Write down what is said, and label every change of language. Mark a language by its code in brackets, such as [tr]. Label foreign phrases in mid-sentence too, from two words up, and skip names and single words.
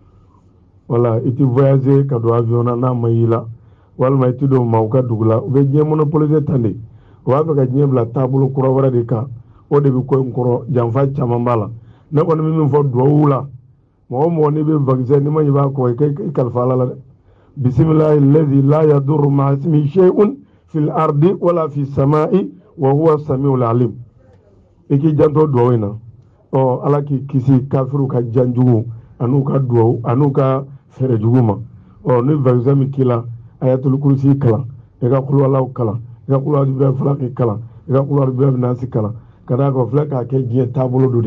[bm] wala i tɛ voyager ka don avion na n'a ma y'i la walima i tɛ don maaw ka dugu la u bɛ diɲɛ monopoliser tan de o b'a fɛ ka diɲɛ bila taabolo kura wɛrɛ de kan o de bɛ ko in kɔrɔ janfa caman b'a la ne kɔni bɛ min fɔ duwawu la mɔgɔ mɔgɔ n'i bɛ vaccin n'i ma ɲi b'a kɔ i kalifa ala la dɛ [ar] بسم الله الذي لا يضر مع اسمه شيء في الأرض ولا في السماء وهو السميع العليم [bm] i k'i janto duwawu in na ala k'i kisi kafiru ka janjugu an'u ka duwawu an'u ka fɛɛrɛ jugu ma ni vaccin min k'i la ayatul kursi kalan i ka kulu alaw kalan i ka kulu alibi falaki kalan i ka kulu alibi nasi kalan ka d'a kan filɛ k'a kɛ diɲɛ taabolo dɔ de